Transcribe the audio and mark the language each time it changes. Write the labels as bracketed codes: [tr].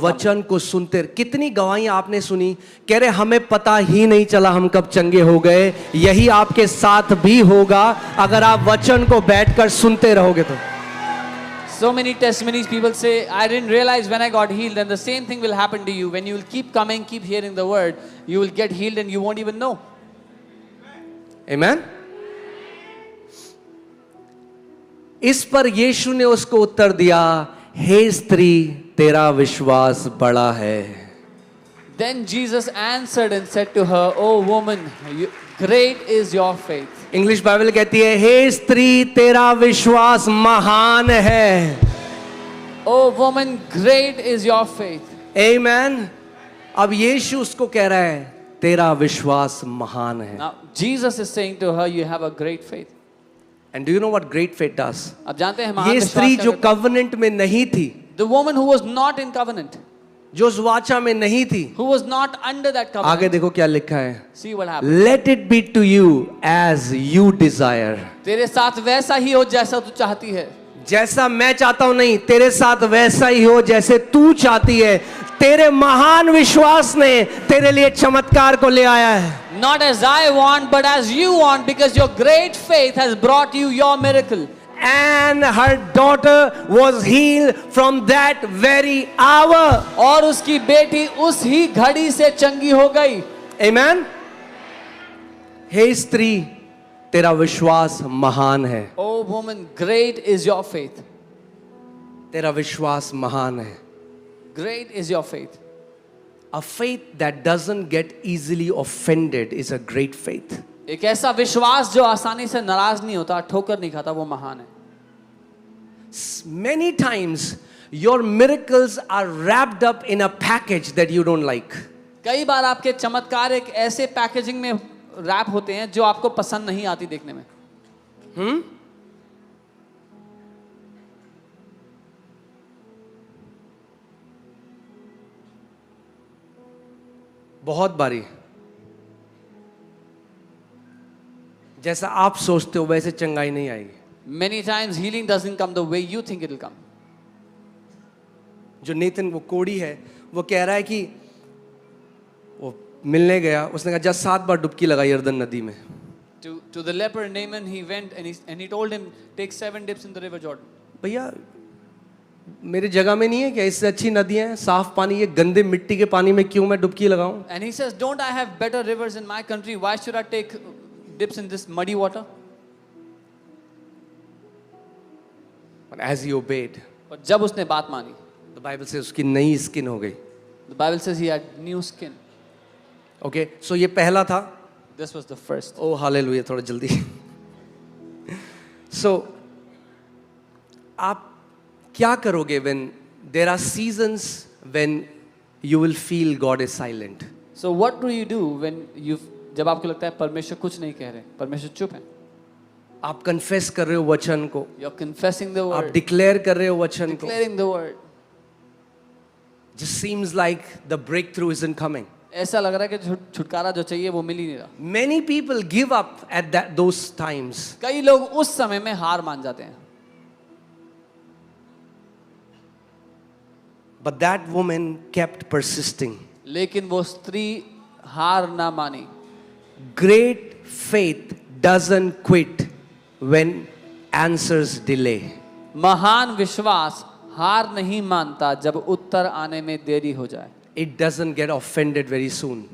[hi] वचन को सुनते, कितनी गवाहियां आपने सुनी, कह रहे हमें पता ही नहीं चला हम कब चंगे हो गए। यही आपके साथ भी होगा अगर आप वचन को बैठकर सुनते रहोगे तो। [en] So many testimonies, people say, I didn't realize when I got healed, and the same thing will happen to you. When you will keep coming, keep hearing the word, you will get healed and you won't even know. Amen? [hi] इस पर यीशु ने उसको उत्तर दिया, हे स्त्री तेरा विश्वास बड़ा है। [en] Then Jesus answered and said to her, "Oh woman, great is your faith." [hi] English Bible कहती है, हे स्त्री तेरा विश्वास महान है। [en] Oh woman, great is your faith. Amen? [hi] अब यीशु उसको कह रहा है, तेरा विश्वास महान है। [en] Now Jesus is saying to her, you have a great faith. And do you know what great faith does? [hi] अब जानते हैं महान ये विश्वास स्त्री क्या जो करता है? कवनेंट में नहीं थी, [en] The woman who was not in covenant, [hi] जो उस वाचा में नहीं थी, [en] who was not under that covenant. [hi] आगे देखो क्या लिखा है, [en] See what happened. let it be to you as you desire. [hi] तेरे साथ वैसा ही हो जैसा तू चाहती है। जैसा मैं चाहता हूं नहीं, तेरे साथ वैसा ही हो जैसे तू चाहती है। तेरे महान विश्वास ने तेरे लिए चमत्कार को ले आया है। [en] Not as I want, but as you want, because your great faith has brought you your miracle. And her daughter was healed from that very hour. [hi] और उसकी बेटी उस ही घड़ी से चंगी हो गई। [en] Amen? [hi] हे स्त्री तेरा विश्वास महान है। [en] Oh woman, great is your faith. [hi] तेरा विश्वास महान है। [en] Great is your faith. A faith that doesn't get easily offended is a great faith. [hi] एक ऐसा विश्वास जो आसानी से नाराज नहीं होता, ठोकर नहीं खाता, वो महान है। [en] Many times your miracles are wrapped up in a package that you don't like. [hi] कई बार आपके चमत्कार एक ऐसे पैकेजिंग में रैप होते हैं जो आपको पसंद नहीं आती देखने में। बहुत बारी जैसा आप सोचते हो वैसे चंगाई नहीं आएगी। [en] Many times healing doesn't come the way you think it will come. [hi] जो नेतन वो कोड़ी है, वो कह रहा है कि वो मिलने गया, उसने कहा जा 7 बार डुबकी लगाई यरदन नदी में। [en] To the leper Naaman, he went and he told him, take 7 dips in the river Jordan. [hi] भैया मेरे जगह में नहीं है क्या इससे अच्छी नदियां हैं साफ पानी, ये गंदे मिट्टी के पानी में क्यों मैं डुबकी लगाऊं? [en] And he says, don't I have better rivers in my country? Why should I take dips in this muddy water? But as he obeyed, [hi] और जब उसने बात मानी, [en] the Bible says [hi] उसकी नई स्किन हो गई. [en] the Bible says he had new skin. [hi] Okay, so ये पहला था. [en] This was the first. [hi] Oh hallelujah, थोड़ा जल्दी. [en] So [hi] आप क्या करोगे [en] when there are seasons when you will feel God is silent? So what do you do when [hi] जब आपको लगता है परमेश्वर कुछ नहीं कह रहे, परमेश्वर चुप है? आप कन्फेस कर रहे हो वचन को, [en] You're confessing the [hi] आप [en] word, [hi] डिक्लेयर कर रहे हो वचन को. [en] declaring the word. Just seems like the breakthrough isn't coming. [hi] ऐसा लग रहा है कि छुटकारा जो चाहिए वो मिल ही नहीं रहा. [en] Many people give up at those times. [hi] कई लोग उस समय में हार मान जाते हैं. [en] But that woman kept persisting. [hi] लेकिन वो स्त्री हार ना मानी. [en] Great faith doesn't quit when answers delay. [hi] महान विश्वास हार नहीं मानता जब उत्तर आने में देरी हो जाए. [en] It doesn't get offended very soon.